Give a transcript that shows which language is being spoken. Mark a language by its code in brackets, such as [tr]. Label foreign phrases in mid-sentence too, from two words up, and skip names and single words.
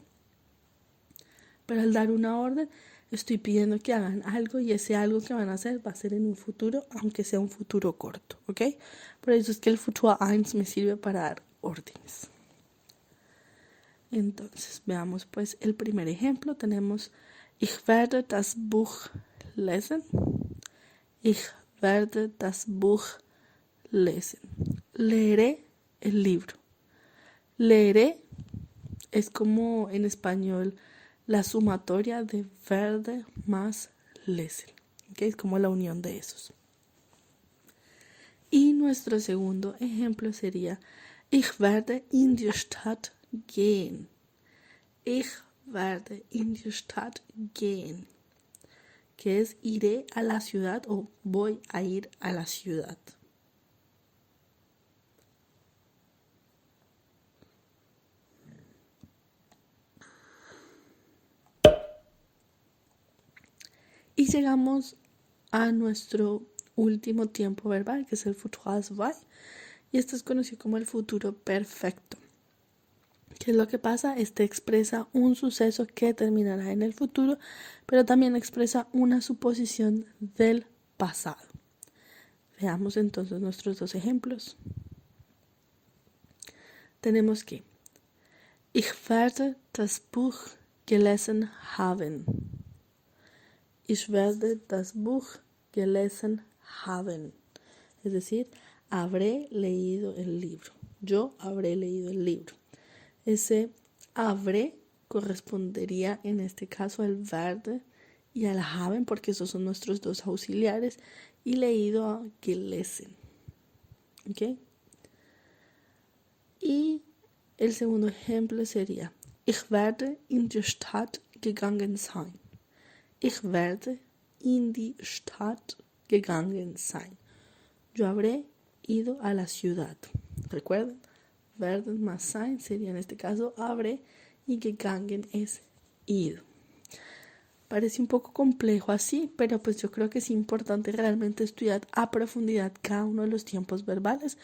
[es] Pero al dar una orden estoy pidiendo que hagan algo y ese algo que van a hacer va a ser en un futuro, aunque sea un futuro corto, ¿ok? Por eso es que el Futur 1 me sirve para dar órdenes. Entonces, veamos pues el primer ejemplo. [de] Tenemos Ich werde das Buch lesen. Ich werde das Buch lesen. [es] Leeré el libro. Leeré es como en español la sumatoria de werde más lesen. ¿Okay? Es como la unión de esos. Y nuestro segundo ejemplo sería [de] Ich werde in die Stadt gehen. Ich werde in die Stadt gehen. [es] Que es iré a la ciudad o voy a ir a la ciudad. Y llegamos a nuestro último tiempo verbal, que es el futuro zwei. Y esto es conocido como el futuro perfecto. ¿Qué es lo que pasa? Este expresa un suceso que terminará en el futuro, pero también expresa una suposición del pasado. Veamos entonces nuestros dos ejemplos. Tenemos que [de] Ich werde das Buch gelesen haben. Ich werde das Buch gelesen haben. [es] Es decir, habré leído el libro. Yo habré leído el libro. Ese habré correspondería en este caso al werde y al haben, porque esos son nuestros dos auxiliares, y leído a gelesen. ¿Ok? Y el segundo ejemplo sería [de] Ich werde in die Stadt gegangen sein. Ich werde in die Stadt gegangen sein. [es] Yo habré ido a la ciudad. ¿Recuerden? Werden más sein sería en este caso habré y gegangen es ido. Parece un poco complejo así, pero pues yo creo que es importante realmente estudiar a profundidad cada uno de los tiempos verbales.